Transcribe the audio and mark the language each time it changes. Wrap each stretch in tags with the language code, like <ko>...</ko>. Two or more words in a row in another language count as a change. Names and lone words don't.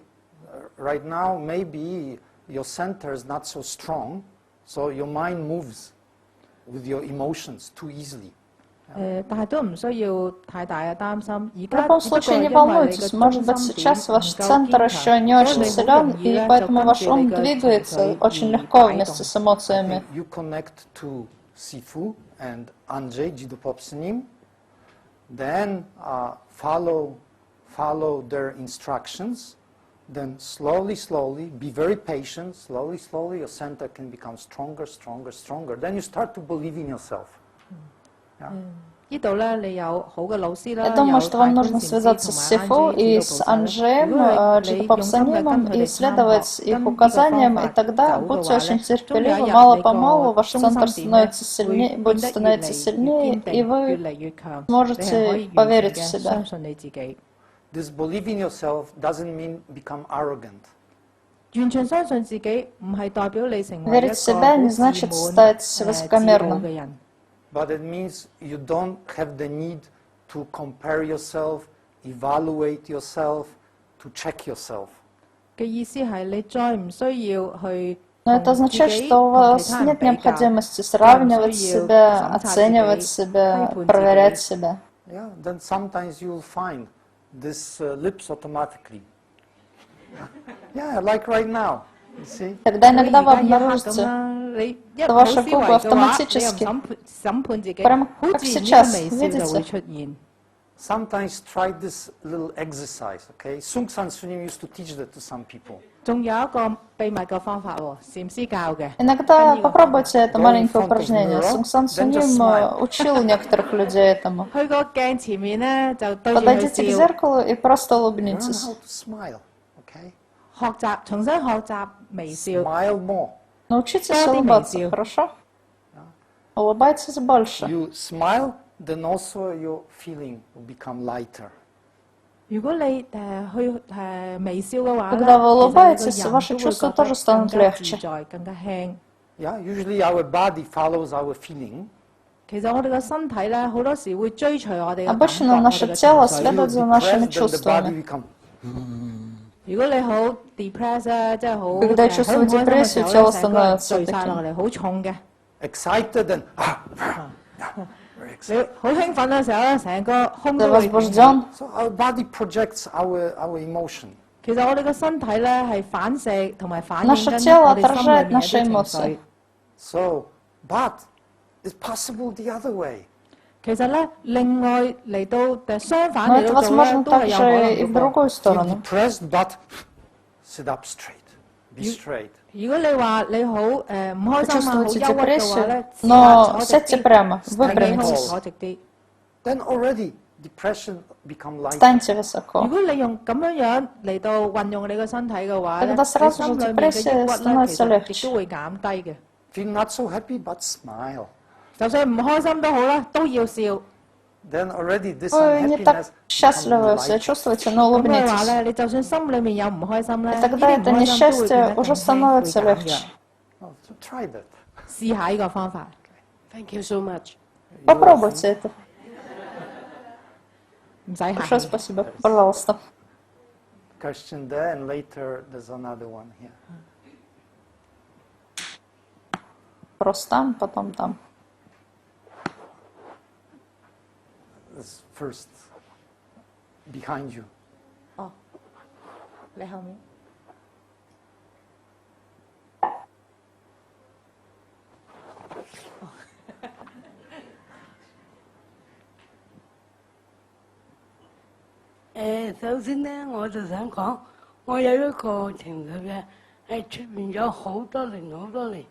<en>Right now, maybe your center is not so strong, so your mind moves with your emotions too easily.</en> <yue>但係都唔需要太大嘅擔心。而</yue> <ru>В</ru> <yue>家</yue> <ru>любом</ru> <yue>只不過</yue> <ru>случае</ru> <yue>係</yue> <ru>не</ru> <yue>因為你嘅</yue> <ru>волнуйтесь,</ru> <yue>中</yue> <ru>может быть</ru> <yue>心點</yue> <ru>сейчас</ru> <yue>唔</yue> <ru>ваш</ru> <yue>夠</yue> <ru>центр</ru> <yue>堅</yue> <ru>еще</ru> <yue>強，</yue> <ru>не</ru> <yue>所以</yue> <ru>очень</ru> <yue>你好</yue> <ru>силен,</ru> <yue>容易</yue> <ru>и</ru> <yue>咧就</yue> <ru>поэтому</ru> <yue>跟</yue> <ru>ваш</ru> <yue>住你</yue> <ru>ум</ru> <yue>嘅情</yue> <ru>двигается</ru> <yue>緒</yue> <ru>очень</ru> <yue>而</yue> <ru>легко</ru> <yue>擺</yue> <ru>вместе</ru> <yue>動。</yue> <ru>с эмоциями.</ru> <en>You connect to Sifu and Anjay Jidupopsanim, then follow their instructions, then slowly, be very patient, slowly, your center can become stronger. Then you start to believe in yourself. Yeah.</en> <yue>呢度咧，你有好嘅老師啦，</yue> <ru>Я думаю,</ru> <yue>有</yue> <ru>что</ru> <yue>大</yue> <ru>вам</ru> <yue>觀</yue> <ru>нужно</ru> <yue>禪師</yue> <ru>связаться</ru> <yue>同</yue> <ru>с</ru> <yue>埋</yue> <ru>Сифу</ru> <yue>Анджей</yue> <ru>и</ru> <yue>指</yue> <ru>с</ru> <yue>導菩薩咧。如</yue> <ru>Анджеем</ru> <yue>果你用心嘅</yue> <ru>Джидупопсанимом</ru> <yue>跟佢</yue> <ru>и</ru> <yue>哋參</yue> <ru>следовать</ru> <yue>學，</yue> <ru>их</ru> <yue>跟呢個方</yue> <ru>указаниям, и</ru> <yue>法</yue> <ru>тогда</ru> <yue>走嘅</yue> <ru>будьте</ru> <yue>話</yue> <ru>очень</ru> <yue>咧，終有一</yue> <ru>терпеливы,</ru> <yue>日</yue> <ru>мало-помалу</ru> <yue>你個</yue> <ru>ваш</ru> <yue>中</yue> <ru>центр</ru> <yue>心點咧</yue> <ru>становится</ru> <yue>會</yue> <ru>сильнее,</ru> <yue>變</yue> <ru>будет</ru> <yue>得越</yue> <ru>становиться</ru> <yue>嚟越</yue> <ru>сильнее,</ru> <yue>堅</yue> <ru>и</ru> <yue>定，越</yue> <ru>вы</ru> <yue>嚟越強，你係可</yue> <ru>сможете</ru> <yue>以完</yue> <ru>поверить</ru> <yue>全</yue> <ru>в</ru> <yue>嘅</yue> <ru>себя.</ru> <yue>相信你自己。</yue> <en>This belief in yourself doesn't mean become arrogant.</en> <yue>完全相信自己唔係代表你成為一</yue> <ru>Верить</ru> <yue>個</yue> <ru>в себя</ru> <yue>好</yue> <ru>не</ru> <yue>自</yue> <ru>значит</ru> <yue>滿、</yue> <ru>стать</ru> <yue>自傲</yue> <ru>высокомерным.</ru> <yue>嘅人。</yue> <en>But it means you don't have the need to compare yourself, evaluate yourself, to check yourself.</en> <yue>嘅意思係你再唔需要去</yue> <ru>Но это</ru> <yue>同自</yue> <ru>означает,</ru> <yue>己</yue> <ru>что у</ru> <yue>同</yue> <ru>вас</ru> <yue>其他人</yue> <ru>нет</ru> <yue>比較，</yue> <ru>необходимости</ru> <yue>再唔</yue> <ru>сравнивать</ru> <yue>需要</yue> <ru>себя,</ru> <yue>審查自</yue> <ru>оценивать</ru> <yue>己、</yue> <ru>себя,</ru> <yue>批判</yue> <ru>проверять</ru> <yue>自己。</yue> <ru>себя.</ru> <en>Yeah, then sometimes you'll find this lips automatically. Yeah, like right now. You see?</en> <ru>Тогда</ru> <yue>好似</yue> <ru>иногда</ru> <yue>而</yue> <ru>вы</ru> <yue>家一刻咁</yue> <ru>обнаружите,</ru> <yue>啦，你一</yue> <ru>что</ru> <yue>冇</yue> <ru>ваши</ru> <yue>思維</yue> <ru>губы</ru> <yue>嘅話，你又唔</yue> <ru>автоматически,</ru> <yue>審判自己，</yue> <ru>прямо</ru> <yue>好</yue> <ru>как</ru> <yue>自然呢</yue> <ru>сейчас,</ru> <yue>個微笑就會</yue> <ru>видите?</ru> <yue>出現。</yue> <en>Sometimes try this little exercise, okay? Sung San Sunim used to teach that to some people.</en> <yue>仲有一個秘密嘅方法喎，禪師教嘅。</yue> <ru>Иногда</ru> <yue>跟呢個方法</yue> <ru>попробуйте это</ru> <en>Go in</en> <ru>маленькое</ru> <en>front of</en> <ru>упражнение.</ru> <en>mirror,</en> <ru>Сунг Сан</ru> <en>then just</en> <ru>Суним</ru> <en>smile.</en> <ru>учил некоторых людей этому.</ru> <yue>去個鏡前面咧，就對住佢</yue> <ru>Подойдите к</ru> <yue>笑，</yue> <ru>зеркалу и просто</ru> <en>Learn</en> <ru>улыбнитесь.</ru> <en>how to smile, okay?</en> <yue>重新學習微笑，</yue> <en>Smile more.</en> <ru>Научитесь Что ты улыбаться, имеешь в виду? хорошо? Улыбайтесь больше.</ru> <en>You smile, then also your feeling will become lighter.</en> <yue>如果你去微笑嘅話咧，</yue> <ru>Когда вы</ru> <yue>其實</yue> <ru>улыбаетесь,</ru> <yue>你個人</yue> <ru>ваши</ru> <yue>都會</yue> <ru>чувства</ru> <yue>覺得</yue> <ru>тоже станут</ru> <yue>更加自</yue> <ru>легче.</ru> <yue>在、更加輕。</yue> <en>Yeah, usually our body follows our feeling.</en> <yue>其實我哋個身體咧，好多時會追隨我哋嘅感覺、</yue> <ru>Обычно</ru> <yue>我</yue> <ru>наше</ru> <yue>哋嘅情</yue> <ru>тело</ru> <yue>緒。</yue> <en>You</en> <ru>следует за нашими</ru> <en>depressed, then the body</en> <ru>чувствами.</ru> <en>become.</en> <yue>如果你好 depress 咧，即係好</yue> <ru>Когда я</ru> <yue>好</yue> <ru>чувствую</ru> <yue>唔開心嘅時</yue> <ru>депрессию,</ru> <yue>候</yue> <ru>тело</ru> <yue>咧，成個人</yue> <ru>становится</ru> <yue>墜晒落</yue> <ru>таким</ru> <yue>嚟，好重嘅。</yue> <en>Excited and very</en> <yue>你</yue> <en>excited.</en> <yue>好興奮嘅時候咧，成個胸</yue> <ru>Ты</ru> <yue>都會</yue> <ru>возбужден.</ru> <en>So our body projects our emotion.</en> <yue>其實我哋嘅身體咧係反射同埋反映</yue> <ru>Наше</ru> <yue>緊</yue> <ru>тело</ru> <yue>我哋心裏</yue> <ru>отражает</ru> <yue>面嘅</yue> <ru>наши</ru> <yue>一啲情</yue> <ru>эмоции.</ru> <yue>緒。</yue> <en>So, but it's possible the other way.</en> <yue>其實咧，另外嚟到相反</yue> <ru>Но</ru> <yue>嚟</yue> <ru>это</ru> <yue>到做咧，</yue> <ru>возможно</ru> <yue>都係有可</yue> <ru>также</ru> <yue>能</yue> <ru>и в</ru> <yue>嘅噃。</yue> <ru>другую</ru> <en>Feel</en> <ru>сторону.</ru> <en>depressed, but sit up straight. Be straight.</en> <yue>如果你話你好唔開心啊、好</yue> <ru>Почувствуйте</ru> <yue>憂鬱嘅話</yue> <ru>депрессию,</ru> <yue>咧，試下</yue> <ru>но</ru> <yue>坐直</yue> <ru>сядьте</ru> <yue>啲，</yue> <ru>прямо,</ru> <yue>挺起胸</yue> <ru>выпрямитесь,</ru> <yue>坐直啲。</yue> <en>Then already depression become lighter.</en> <ru>встаньте</ru> <yue>如</yue> <ru>высоко.</ru> <yue>果你用咁樣嚟到運用你個身體嘅話咧，</yue> <ru>Тогда</ru> <yue>你</yue> <ru>сразу</ru> <yue>心</yue> <ru>же</ru> <yue>裏面嘅</yue> <ru>депрессия</ru> <yue>抑鬱咧，其</yue> <ru>становится</ru> <yue>實亦</yue> <ru>легче.</ru> <yue>都會減低嘅。</yue> <en>Feel not so happy, but smile.</en> <yue>就算唔開心都好啦，都要笑。</yue> <en>Then already this</en> <ru>Вы не так</ru> <en>unhappiness</en> <ru>счастливы</ru> <en>becomes</en> <ru>себя</ru> <en>lighter.</en> <ru>чувствуете, но</ru> <yue>咁嘅話</yue> <ru>улыбнитесь.</ru> <yue>咧，你就算心裏面有唔開心咧，</yue> <ru>И</ru> <yue>呢</yue> <ru>тогда</ru> <yue>啲唔</yue> <ru>это</ru> <yue>開心都會變</yue> <ru>несчастье</ru> <yue>得更</yue> <ru>уже</ru> <yue>輕，會</yue> <ru>становится</ru> <yue>減</yue> <ru>легче.</ru> <yue>嘅。</yue> <en>Oh, so try that.</en> <yue>試下呢個方法。</yue> <en>Thank you so much.</en> <ru>Попробуйте это.</ru> <yue>唔使客</yue> <ru>Большое</ru> <yue>氣。</yue> <ru>спасибо. Пожалуйста.</ru> <en>Question there, and later there's another one here.</en> <ru>Просто там, потом там.</ru> <en>This first, behind you.</en> <yue>哦，你後面。首先咧，我就想講，我有一個情緒嘅，係出現咗好多年好多年。</yue>